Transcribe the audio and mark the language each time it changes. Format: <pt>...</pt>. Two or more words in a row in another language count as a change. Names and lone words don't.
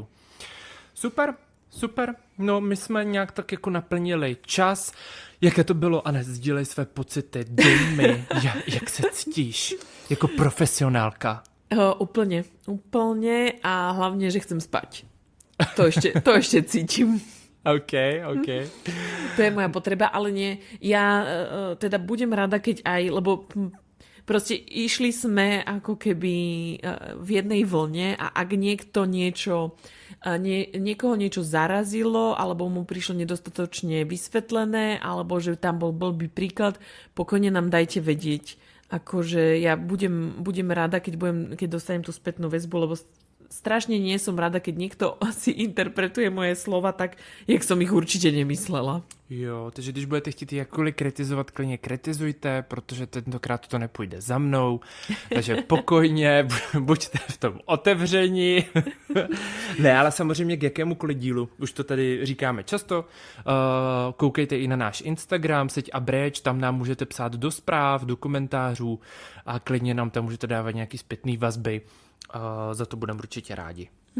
<cs>Super. No, my jsme nějak tak jako naplnili čas. Jaké to bylo, Anet, sdílej své pocity, dej mi, jak se cítíš jako profesionálka.</cs> <sk>Úplne a hlavne, že chcem spať. To ešte cítim. OK. To je moja potreba, ale nie. Ja teda budem rada, keď aj, lebo proste išli sme ako keby v jednej vlne a ak niekoho niečo zarazilo alebo mu prišlo nedostatočne vysvetlené alebo že tam bol blbý príklad, pokojne nám dajte vedieť. Akože ja budem rada, keď dostanem tú spätnú väzbu, lebo strašne nie som rada, keď niekto si interpretuje moje slova tak, jak som ich určite nemyslela.</sk> <cs>Jo, takže když budete chtít jakkoliv kritizovat, klidně kritizujte, protože tentokrát to nepůjde za mnou, takže pokojně, buďte v tom otevření. Ne, ale samozřejmě k jakémukoliv dílu, už to tady říkáme často, koukejte i na náš Instagram, Seď a Breč, tam nám můžete psát do zpráv, do komentářů a klidně nám tam můžete dávat nějaký zpětný vazby, za to budeme určitě rádi.</cs>